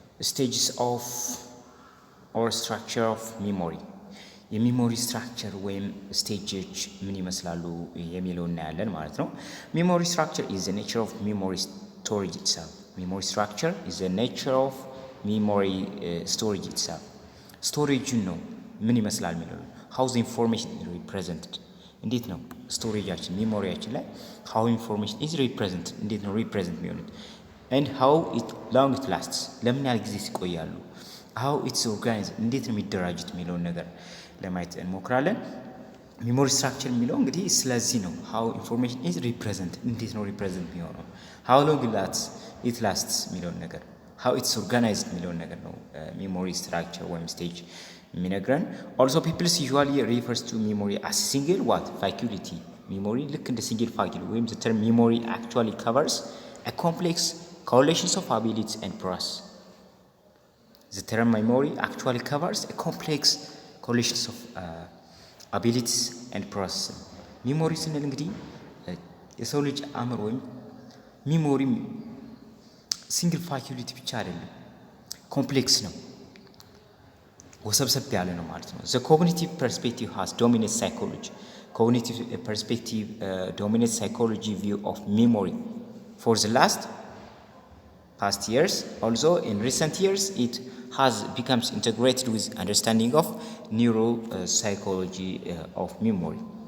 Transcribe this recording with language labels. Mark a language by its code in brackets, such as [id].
[am] ስቴጅስ ኦፍ ኦር ስትራክቸር ኦፍ ሚሞሪ የሚሞሪ ስትራክቸር ወይም ስቴጆች ምን ይመስላሉ የሚለው እናያለን ማለት ነው። ሚሞሪ ስትራክቸር [en] is the nature of memory storage itself. Memory structure is the nature of memory storage itself. [am] ስቶሬጅን ነው ምን ይመስላል የሚለው [en] how the information is represented [am] እንዴት ነው ስቶሬጃችን ሚሞሪያችን ላይ [en] how information is represented [am] እንዴት ነው represent የሚሆኑት [en] and how long it lasts [am] ለምን ያህል ጊዜ ይቆያሉ [en] how it's organized [am] እንዴት ነው የሚደራጁት የሚለውን ነገር ለማየት እንሞክራለን። ሚሞሪ ስትራክቸር የሚለው እንግዲህ ስለዚህ ነው [en] how information is represented [am] እንዴት ነው represent የሚሆነው [en] how long it lasts [am] የሚለውን ነገር [en] how it's organized [am] የሚለውን ነገር ነው ሚሞሪ ስትራክቸር ወይም ስቴጅ የሚነግረን። [en] also people usually refers to memory as single faculty memory [am] ልክ እንደ [en] single faculty [am] ወይም [en] the term memory actually covers a complex collections of abilities and process. The term memory actually covers a complex collections of abilities and process. [am] ሚሞሪ ስንል እንግዲህ የሰው ልጅ አእምሮ ወይም ሚሞሪ ሲንግል ፋኩሊቲ ብቻ አይደለም፣ ኮምፕሌክስ ነው፣ ወሰብሰብ ያለ ነው ማለት ነው። [en] The cognitive perspective has dominant psychology. Cognitive perspective dominates psychology view of memory for the past years. Also in recent years it has become integrated with understanding of neuropsychology of memory.